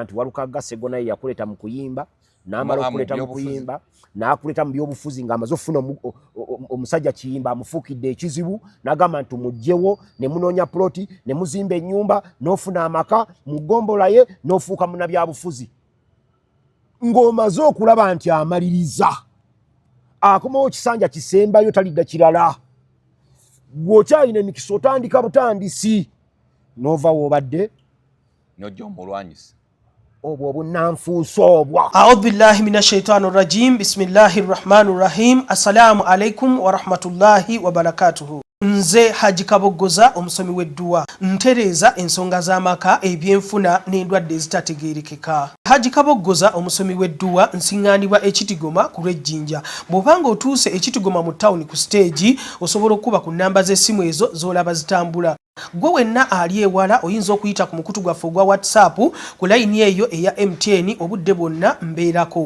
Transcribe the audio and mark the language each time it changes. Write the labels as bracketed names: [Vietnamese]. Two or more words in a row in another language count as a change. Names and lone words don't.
[Ganda] nti Walukagga Sseggona ye yakuleeta mu kuyimba n'amala okuleeta mu kuyimba n'akuleeta mu byobufuzi ng'amaze okufuna omusajja kiyimba amufuukidde ekizibu n'agamba nti mugyewo ne munoonya ploti ne muzimba ennyumba n'ofuna amaka mu ggombola ye n'ofuuka munnabyabufuzi ng'omaze okulaba nti amaliriza akomawo kisanja kisembayo talidda kirala gw'okyalina emikisa otandika butandisi n'ova woobadde n'ojja omulwanyisa obwo bunnanfuusa obwa [Arabic] أعوذ بالله من الشيطان الرجيم بسم الله الرحمن الرحيم السلام عليكم ورحمة الله وبركاته nze Haji [Ganda] Kaboggoza omusomi w'edduwa ntereeza ensonga z'amaka ebyenfuna n'endwadde ezitategeerekeka Haji Kaboggoza omusomi w'edduwa nsiŋŋaanibwa ekitigoma ku lw'ejjinja bw'obanga otuuse ekitigoma mu ttawuni ku siteegi osobola okuba ku nnamba z'essimu ezo z'olaba zitambula gwe wenna ali ewala oyinza okuyita ku mukutu gwaffe ogwa WhatsApp ku layini eyo eya MTN obudde bwonna mbeerako